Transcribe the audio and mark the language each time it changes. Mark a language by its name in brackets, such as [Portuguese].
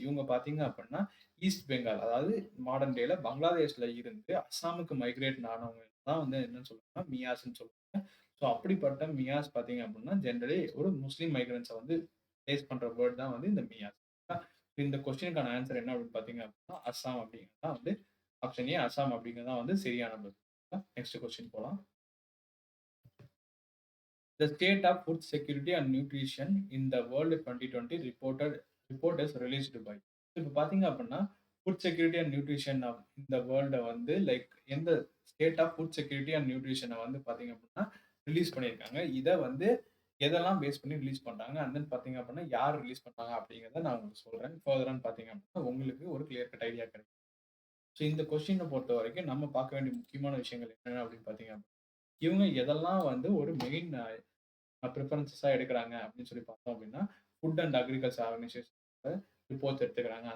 [Tamil] இவங்க பார்த்தீங்க அப்படின்னா, ஈஸ்ட் பெங்கால், அதாவது மாடர்ன் டேல பங்களாதேஷ்ல இருந்து அஸ்ஸாமுக்கு மைக்ரேட் ஆனவங்க தான் வந்து என்னன்னு சொல்லுவாங்கன்னா, மியாஸ்ன்னு சொல்லுவாங்க. ஸோ அப்படிப்பட்ட மியாஸ் பார்த்தீங்க அப்படின்னா, ஜெனரலி ஒரு முஸ்லீம் மைக்ரண்ட்ஸ வந்து பிளேஸ் பண்ற வேர்ட் தான் வந்து இந்த மியாஸ். இந்த கொஸ்டினுக்கான ஆன்சர் என்ன அப்படின்னு பார்த்தீங்க அப்படின்னா, அஸ்ஸாம் அப்படிங்கிறது தான் வந்து ஆப்ஷன் ஏ அஸ்ஸாம் அப்படிங்கிறது தான் வந்து சரியான பதில். நெக்ஸ்ட் கொஸ்டின் போலாம். [English] The state of food security and nutrition in the world 2020 report is released by. [Tamil] இப்ப பார்த்தீங்க அப்படின்னா, food security and nutrition of இந்த வேர்ல்ட வந்து எந்த state of food security and நியூட்ரிஷன வந்து பார்த்தீங்க அப்படின்னா, ரிலீஸ் பண்ணியிருக்காங்க. இத வந்து எதெல்லாம் பேஸ் பண்ணி ரிலீஸ் பண்றாங்க? அண்ட் தென் பார்த்தீங்க அப்படின்னா, யார் ரிலீஸ் பண்றாங்க அப்படிங்கிறத நான் உங்களுக்கு சொல்றேன். ஃபர்தரான்னு பார்த்தீங்க அப்படின்னா, உங்களுக்கு ஒரு கிளியர் கட் ஐடியா கிடைக்கும். ஸோ இந்த கொஸ்டின பொறுத்தவரைக்கும் நம்ம பார்க்க வேண்டிய முக்கியமான விஷயங்கள் என்னென்ன அப்படின்னு பார்த்தீங்க அப்படின்னா, இவங்க எதெல்லாம் வந்து ஒரு மெயின் ப்ரிஃபரன்ஸஸா எடுக்குறாங்க அப்படின்னு சொல்லி பார்த்தோம் அப்படின்னா, food and agriculture organisation reports எடுத்துக்கிறாங்க.